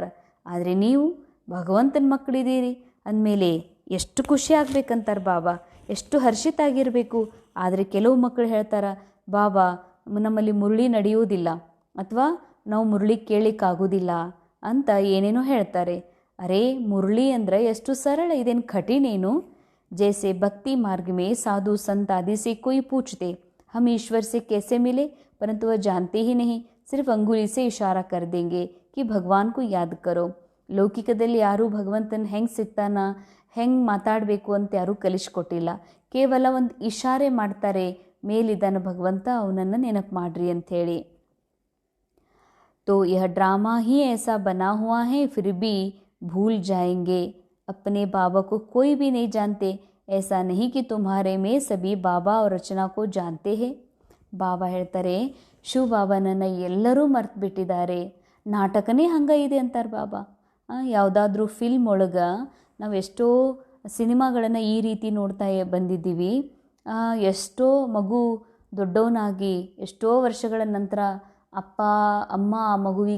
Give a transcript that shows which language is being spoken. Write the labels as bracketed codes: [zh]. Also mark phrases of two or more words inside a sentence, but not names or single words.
[kn] ಆದರೆ ನೀವು ಭಗವಂತನ ಮಕ್ಕಳಿದ್ದೀರಿ ಅಂದಮೇಲೆ ಎಷ್ಟು ಖುಷಿ ಆಗ್ಬೇಕಂತಾರೆ ಬಾಬಾ, ಎಷ್ಟು ಹರ್ಷಿತ ಆಗಿರಬೇಕು. ಆದರೆ ಕೆಲವು ಮಕ್ಕಳು ಹೇಳ್ತಾರ, ಬಾಬಾ ನಮ್ಮಲ್ಲಿ ಮುರಳಿ ನಡೆಯುವುದಿಲ್ಲ ಅಥವಾ ನಾವು ಮುರಳಿ ಕೇಳಲಿಕ್ಕಾಗೋದಿಲ್ಲ ಅಂತ ಏನೇನೋ ಹೇಳ್ತಾರೆ. ಅರೇ ಮುರಳಿ ಅಂದರೆ ಎಷ್ಟು ಸರಳ, ಇದೇನು ಕಠಿಣೇನು? [hi] जैसे भक्ति मार्ग में साधु संत आदि से कोई पूछते हम ईश्वर से कैसे मिले, परंतु वह जानते ही नहीं, सिर्फ अंगुली से इशारा कर देंगे कि भगवान को याद करो. [kn] ಲೌಕಿಕದಲ್ಲಿ ಯಾರೂ ಭಗವಂತನ ಹೆಂಗೆ ಸಿಗ್ತಾನ, ಹೆಂಗೆ ಮಾತಾಡಬೇಕು ಅಂತ ಯಾರೂ ಕಲಿಸ್ಕೊಟ್ಟಿಲ್ಲ. ಕೇವಲ ಒಂದು ಇಶಾರೆ ಮಾಡ್ತಾರೆ, ಮೇಲಿದ್ದಾನ ಭಗವಂತ, ಅವನನ್ನು ನೆನಪು ಮಾಡ್ರಿ ಅಂಥೇಳಿ. [hi] तो यह ड्रामा ही ऐसा बना हुआ है, फिर भी भूल जाएंगे. अपने बाबा को कोई भी नहीं जानते. ऐसा नहीं कि तुम्हारे में सभी बाबा और रचना को जानते हैं. [kn] ಬಾಬಾ ಹೇಳ್ತಾರೆ, ಶಿವ ಬಾಬಾನನ್ನು ಎಲ್ಲರೂ ಮರ್ತು ಬಿಟ್ಟಿದ್ದಾರೆ, ನಾಟಕನೇ ಹಂಗೆ ಇದೆ ಅಂತಾರೆ ಬಾಬಾ. ಯಾವುದಾದ್ರೂ ಫಿಲ್ಮ್ ಒಳಗೆ ನಾವು ಎಷ್ಟೋ ಸಿನಿಮಾಗಳನ್ನು ಈ ರೀತಿ ನೋಡ್ತಾ ಬಂದಿದ್ದೀವಿ. ಎಷ್ಟೋ ಮಗು ದೊಡ್ಡವನಾಗಿ ಎಷ್ಟೋ ವರ್ಷಗಳ ನಂತರ ಅಪ್ಪ ಅಮ್ಮ ಆ ಮಗುವಿಗೆ